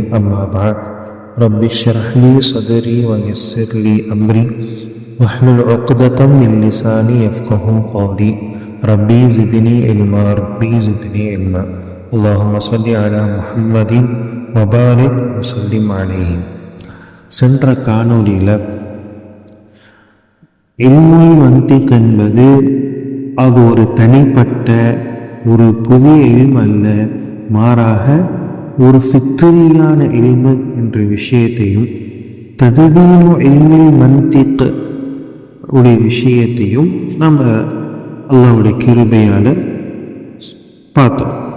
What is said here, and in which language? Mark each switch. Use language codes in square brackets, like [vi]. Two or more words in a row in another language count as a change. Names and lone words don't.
[ar] أما بعد، رب اشرح لي صدري ويسر لي أمري واحلل عقدة من لساني يفقه قولي. ربي زدني علما ربي زدني علما. اللهم صل على محمد وبارك وسلم عليه. [ta] சென்ற காணொலியில் [ar] علم المنطق [ta] என்பது அது ஒரு தனிப்பட்ட ஒரு புதிய இல்மு அல்ல, மாறாக ஒரு ஃபித்ரியான இல்மு என்ற விஷயத்தையும் [ar] تدوين علم المنطق [ta] உடைய விஷயத்தையும் நம்ம அல்லாஹ்வுடைய கிருபையால் பார்த்தோம்.